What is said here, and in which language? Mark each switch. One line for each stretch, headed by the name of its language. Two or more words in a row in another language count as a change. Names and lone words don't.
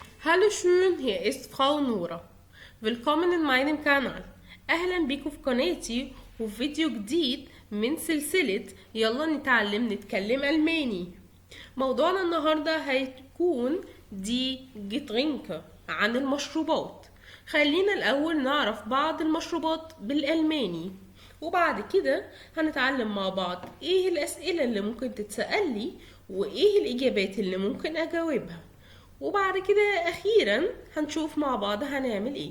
German: Hallo schön, hier ist Frau Nora. Willkommen in meinem Kanal.
Arabic: أهلا بيكم في قناتي وفي فيديو جديد من سلسلة يلا نتكلم ألماني. موضوعنا النهاردة هيكون
German: die Getränke
Arabic: عن المشروبات. خلينا الأول نعرف بعض المشروبات بالألماني، وبعد كده هنتعلم مع بعض ايه الأسئلة اللي ممكن تتسأل لي وايه الإجابات اللي ممكن أجاوبها، وبعد كده أخيرا هنشوف مع بعض هنعمل ايه.